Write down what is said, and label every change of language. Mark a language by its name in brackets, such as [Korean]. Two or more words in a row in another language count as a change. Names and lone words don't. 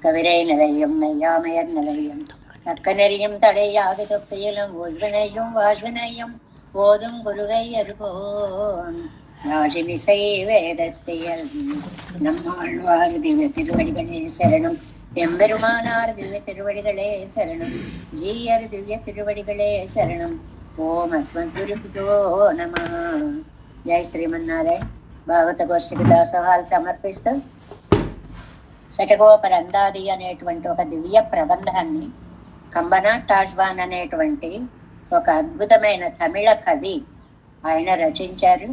[Tamil] விரை நிலையும் மெய்யாமையர் நிலையும் தக்க நெறியும் தடையாது தொப்பியிலும் உள்வினையும் வாழ்வினையும் போதும் குருகை அருகோன் நாழிமிசை வேதத்தியல் நம்மாழ்வார் திவ்ய திருவடிகளே சரணம் எம்பெருமானார் திவ்ய திருவடிகளே சரணம் ஜீயர் திவ்ய திருவடிகளே சரணம் [Sanskrit] ॐ अस्मद्गुरुभ्यो नमः. [Telugu] జై శ్రీమన్నారాయణ. భాగవత గోష్ఠికి దాసోహాలు సమర్పిస్తూ శటగోపరందాది అనేటువంటి ఒక దివ్య ప్రబంధాన్ని కంబనాటాజ్వాన్ అనేటువంటి ఒక అద్భుతమైన తమిళ కవి ఆయన రచించారు.